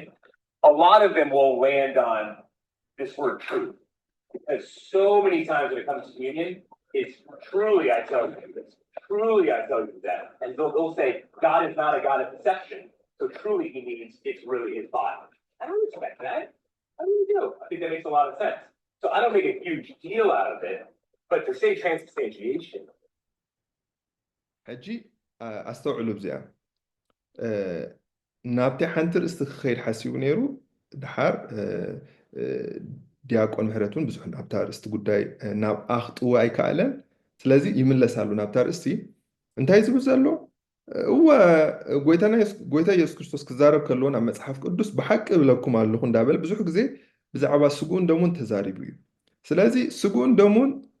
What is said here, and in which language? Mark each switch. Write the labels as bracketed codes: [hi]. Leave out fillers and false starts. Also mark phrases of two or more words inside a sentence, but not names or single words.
[en] A lot of them will land on this word truth, because so many times when it comes to communion, it's truly I tell you this, truly I tell you that, and they'll say God is not a God of deception. So truly he means it's really his body. I don't respect that. I really do. I think that makes a lot of sense. So I don't make a huge deal out of it, but to say transubstantiation. [ti] ሕጂ ኣስተውዕሉ ብዚኣ ናብቲ ሓንቲ ርእስቲ ክኸይድ ሓሲቡ ነይሩ ድሓር ዲያቆን ምህረት እውን ብዙሕ ናብታ ርእስቲ ጉዳይ ናብ ኣኽጥዎ ኣይከኣለን። ስለዚ ይምለሳሉ ናብታ ርእስቲ እንታይ ዝብል ዘሎ እወ ጎይታ ኢየሱስ ክርስቶስ ክዛረብ ከለዎ ናብ መፅሓፍ ቅዱስ ብሓቂ እብለኩም ኣለኹ እንዳበለ ብዙሕ ግዜ ብዛዕባ ስጉኡን ደሙን ተዛሪቡ እዩ። ስለዚ ስጉኡን ደሙን